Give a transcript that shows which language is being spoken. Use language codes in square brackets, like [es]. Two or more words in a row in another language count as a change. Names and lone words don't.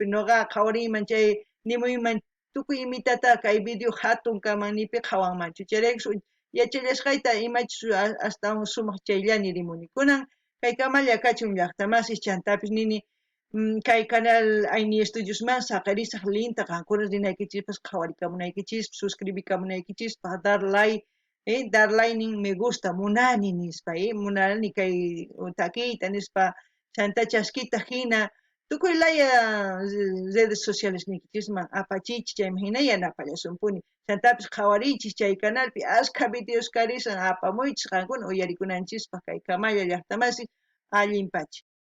[qu] Noqa qhawariyman chay nimuyman tukuy imitata kay video hatun kamannipi qhawanmanchu. Chayraykus yachallashqayta imachus astawan sumaq chayllani rimuni. Kunan kay kamalla kachun llaqtamasis, chantapis nini kay canal Aini Studiosman saqarisaq linta qankuna rinaykichikpas qhawarikamunaykichis, suscribikamunaykichis, [es] dar like, dar like [qu] nin [es] me gusta [qu] munani nispa, munani kay takiyta nispa chanta chaskita hina tukuy laya [es] redes sociales [qu] nikichisman apachichis, chayman hina yanapallasumpuni. Chantapis qhawariychis chay canalpi ashka videos karisan apamuychis qankuna uyarikunanchispaq kay kamalla llaqtamasi allinpachi.